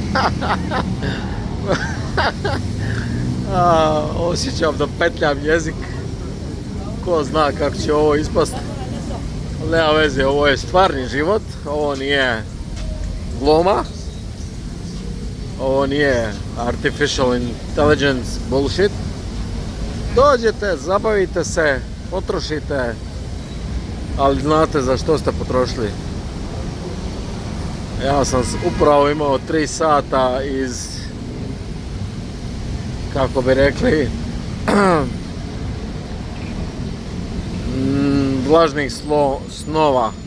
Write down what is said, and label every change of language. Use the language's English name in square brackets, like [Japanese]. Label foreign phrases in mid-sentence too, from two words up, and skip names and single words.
[Bosnian] Osjećam da petljam jezik. Ko zna kako će ovo ispast. Nema veze, ovo je stvarni život. Ovo nije gluma. Ovo nije [English] artificial intelligence bullshit. [Bosnian] Dođete, zabavite se, potrošite, ali znate za što ste potrošili. Ja sam upravo imao 3 sata iz, kako bi rekli, vlažnih snova.